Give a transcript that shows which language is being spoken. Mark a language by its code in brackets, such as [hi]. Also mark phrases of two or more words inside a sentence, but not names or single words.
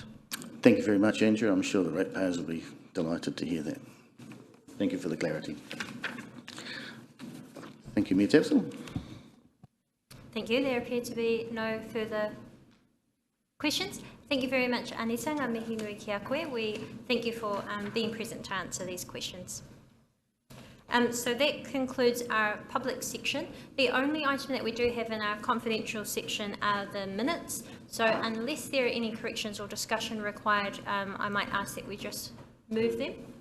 [en] Thank you very much, Andrew. I'm sure the ratepayers will be delighted to hear that. Thank you for the clarity. Thank you, Mayor Tapsell. Thank you. There appear to be no further questions. Thank you very much, Anita. [mi] Ngā mihi nui ki a koe. [en] We thank you for being present to answer these questions. So that concludes our public section. The only item that we do have in our confidential section are the minutes. So unless there are any corrections or discussion required, I might ask that we just move them.